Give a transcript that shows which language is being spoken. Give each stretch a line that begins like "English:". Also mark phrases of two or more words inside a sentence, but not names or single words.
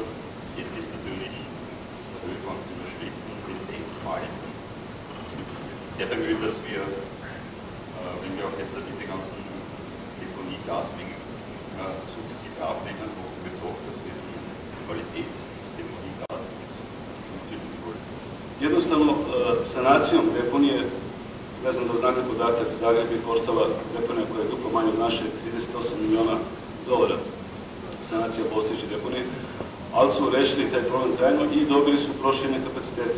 German: Jetzt ist natürlich der Höhepunkt überschritten und die Tendenz fallen. Wir sind jetzt sehr bemüht, dass wir, wenn wir auch jetzt diese ganzen Deponiegasmengen sukzessive abnehmen, hoffen wir doch, dass wir die Qualität des Deponiegases natürlich wollen.
Serbian: Jednostavno, sanacijom deponije, ne znam da znate podatak, Zagreb je koštala deponija koja je duplo manje od naše, $38 miliona. Sanacija postojeće deponije, ali su rešili taj problem trajno i dobili su proširene kapacitete.